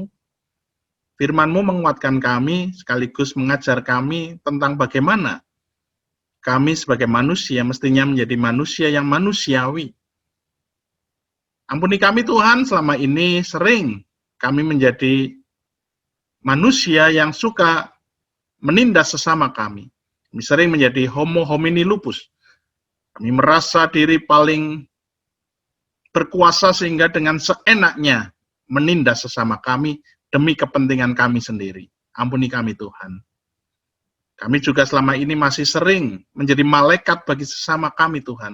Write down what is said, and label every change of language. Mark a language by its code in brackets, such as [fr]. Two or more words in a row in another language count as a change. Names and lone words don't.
[id] Firman-Mu menguatkan kami, sekaligus mengajar kami tentang bagaimana kami sebagai manusia mestinya menjadi manusia yang manusiawi. Ampuni kami Tuhan, selama ini sering kami menjadi manusia yang suka menindas sesama kami. Kami sering menjadi [la] homo homini lupus. [id] Kami merasa diri paling berkuasa sehingga dengan seenaknya menindas sesama kami demi kepentingan kami sendiri. Ampuni kami Tuhan. Kami juga selama ini masih sering menjadi malaikat bagi sesama kami Tuhan.